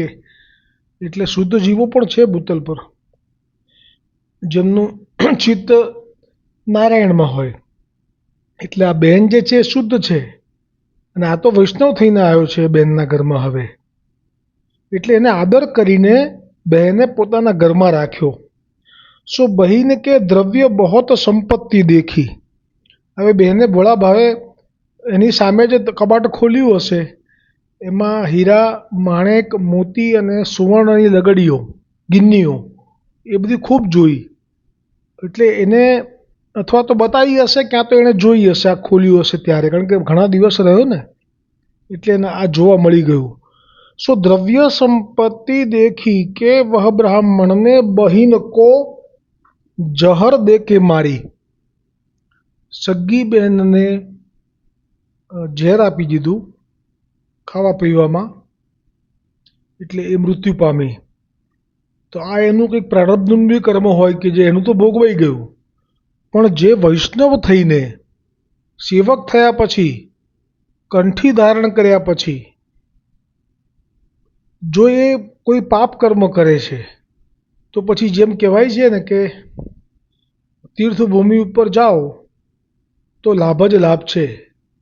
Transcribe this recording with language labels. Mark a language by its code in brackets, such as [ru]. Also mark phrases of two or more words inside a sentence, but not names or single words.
[gu] એટલે શુદ્ધ જીવો પણ છે ભૂતલ પર જેમનું ચિત્ત નારાયણમાં હોય। એટલે આ બહેન જે છે શુદ્ધ છે અને આ તો વૈષ્ણવ થઈને આવ્યો છે બહેનના ઘરમાં હવે, એટલે એને આદર કરીને બહેને પોતાના ઘરમાં રાખ્યો। [hi] सो बहिन के द्रव्य बहुत संपत्ति देखी। [gu] હવે બહેને ભોળા ભાવે એની સામે જે કબાટ ખોલ્યું હશે એમાં હીરા, માણેક, મોતી અને સુવર્ણની લગડીઓ, ગિન્નીઓ એ બધી ખૂબ જોઈ। એટલે એને અથવા તો બતાવી હશે ક્યાં તો એણે જોઈ હશે, આ ખોલ્યું હશે ત્યારે, કારણ કે ઘણા દિવસ રહ્યો ને એટલે એને આ જોવા મળી ગયું। [hi] सो द्रव्य संपत्ति देखी के वह ब्राह्मण ने बहिन को जहर दे के मारी। [gu] સગી બહેનને ઝેર આપી દીધું ખાવા પીવામાં, એટલે એ મૃત્યુ પામી। તો આ એનું કંઈક પ્રારબ્ધનું બી કર્મ હોય કે જે એનું તો ભોગવાઈ ગયું, પણ જે વૈષ્ણવ થઈને સેવક થયા પછી, કંઠી ધારણ કર્યા પછી જો એ કોઈ પાપ કર્મ કરે છે તો પછી જેમ કહેવાય છે ને કે તીર્થભૂમિ ઉપર જાઓ તો લાભ જ લાભ છે।